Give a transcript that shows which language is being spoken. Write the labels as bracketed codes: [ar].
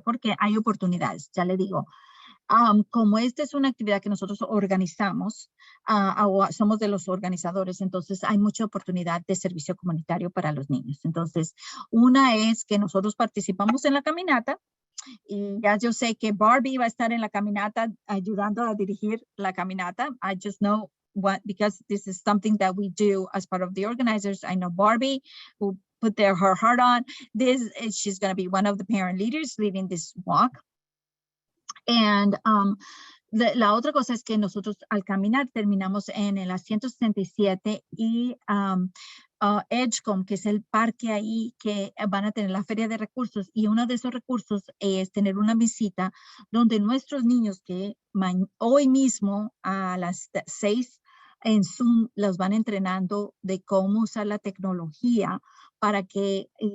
[es] Porque hay oportunidades, ya le digo. Como esta es una actividad que nosotros organizamos, somos de los organizadores, entonces hay mucha oportunidad de servicio comunitario para los niños. Entonces, una es que nosotros participamos en la caminata, y ya yo sé que Barbie va a estar en la caminata ayudando a dirigir la caminata. [en] I just know because this is something that we do as part of the organizers. I know Barbie who put her heart on this. She's going to be one of the parent leaders leading this walk. [es] And la otra cosa es que nosotros al caminar terminamos en el 167 y Edgecombe, que es el parque ahí que van a tener la feria de recursos, y uno de esos recursos es tener una visita donde nuestros niños que hoy mismo a las 6 en Zoom los van entrenando de cómo usar la tecnología para que